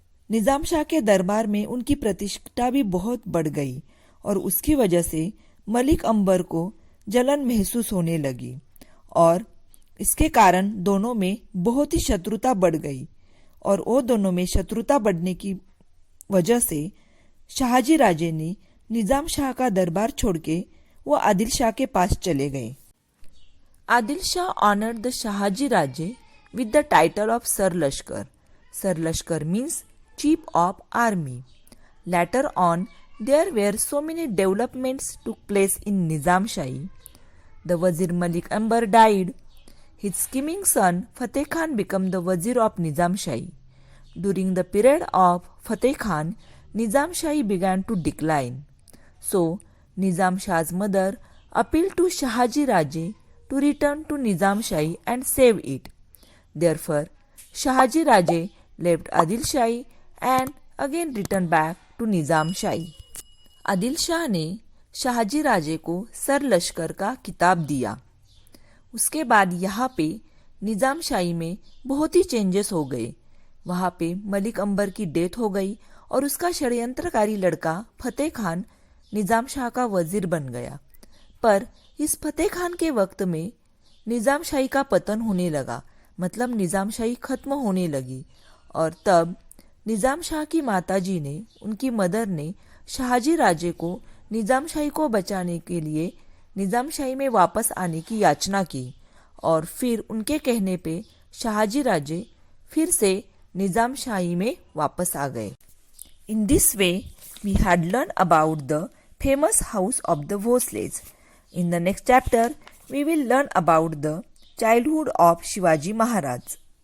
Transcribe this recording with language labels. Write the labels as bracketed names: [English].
[Hindi] निज़ाम शाह के दरबार में उनकी प्रतिष्ठा भी बहुत बढ़ गई और उसकी वजह से मलिक अंबर को जलन महसूस होने लगी और इसके कारण दोनों में बहुत ही शत्रुता बढ़ गई और वो दोनों में शत्रुता बढ़ने की वजह से शहाजी राजे ने निज़ाम शाह का दरबार छोड़ के वो आदिल शाह के पास चले गए। [English] Adil Shah honoured the Shahaji Raje with the title of Sir Lashkar. Sir Lashkar means Chief of Army. Later on, there were so many developments took place in Nizam Shahi. The Wazir Malik Anbar died. His scheming son Fateh Khan became the Wazir of Nizam Shahi. During the period of Fateh Khan, Nizam Shahi began to decline. So, Nizam Shah's mother appealed to Shahaji Raje to return to Nizam Shahi and save it. Therefore, Shahaji Raje left Adil Shahi and again returned back to Nizam Shahi. [Hindi] Adil Shah ने शाहजी राजे को sir लश्कर का खिताब दिया। उसके बाद यहाँ पे निज़ाम शाही में बहुत ही चेंजेस हो गए। वहाँ पे मलिक अंबर की डेथ हो गई और उसका षड्यंत्रकारी लड़का फतेह खान निज़ाम शाह का वजीर बन गया। पर इस फतेह खान के वक्त में निज़ाम शाही का पतन होने लगा, मतलब निज़ाम शाही खत्म होने लगी और तब निज़ाम शाह की माताजी ने, उनकी मदर ने शाहजी राजे को निज़ाम शाही को बचाने के लिए निज़ाम शाही में वापस आने की याचना की और फिर उनके कहने पे शाहजी राजे फिर से निज़ाम शाही में वापस आ गए। [English] In this way we had learn about the famous house of the Bhosales. In the next chapter we will learn about the childhood of Shivaji Maharaj.